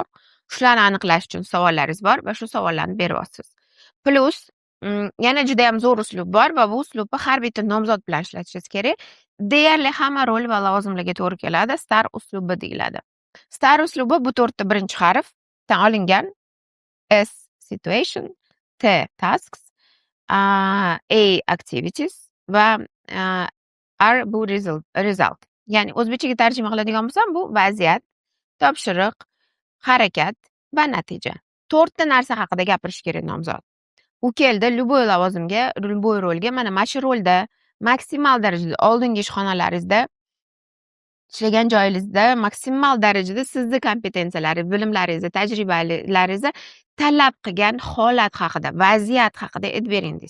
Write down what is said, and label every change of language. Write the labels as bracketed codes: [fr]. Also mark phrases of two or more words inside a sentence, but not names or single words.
[uz] Shularni aniqlash uchun savollaringiz bor va shu savollarni beryapsiz. Plus yana juda ham zo'r uslub bor va bu uslubni har bitta nomzod bilan ishlatishingiz kerak. Deyarli hamma rol va lavozimlarga to'g'ri keladi. Star uslubi deyiladi. Star uslubi bu 4 ta birinchi harfdan olingan. S situation, T tasks, A activities va R bu result. Ya'ni o'zbekchaga tarjima qiladigan bo'lsam, bu vaziyat, topshiriq, harakat va natija. 4 ta narsa haqida gapirish kerak nomzod. U keldi любой lavozimga, любой rolga, mana shu rolda maksimal darajada oldingi ishxonalaringizda ishlagan joyingizda maksimal darajada sizni kompetensiyalaringiz, bilimlaringizni, tajribalaringizni talab qilgan holat haqida, vaziyat haqida aytib beringiz.